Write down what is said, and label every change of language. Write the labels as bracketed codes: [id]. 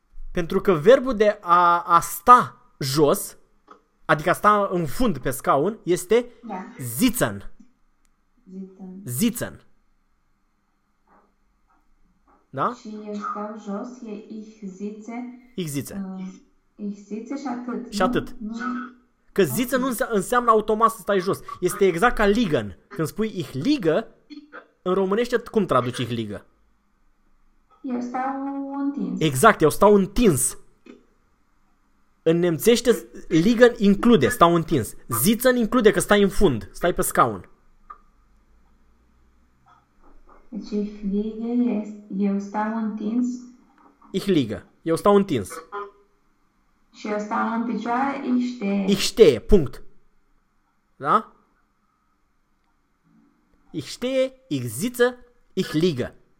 [ro] Pentru că verbul de a sta jos, adică a sta în fund pe scaun, este sitzen. [de] Sitzen. [ro] Da? Și eu stau jos, e [de] ich sitze. Ich sitze. Ich sitze [ro] și atât. Și atât. Că sitze nu înseamnă automat să stai jos. Este exact ca liegen. Când spui [de] ich liege, [ro] în românește cum traduci ich liege? Eu stau întins. Exact, eu stau întins. În nemțește, liegen include, stau întins. Sitzen include că stai în fund, stai pe scaun. Deci [de] ich liege, [ro] eu stau întins. [de] Ich liege, [ro] eu stau întins. Și eu stau în picioare, [de] ich stehe. Ich stehe, punct. Da? Ich stehe, ich sitze, ich liege.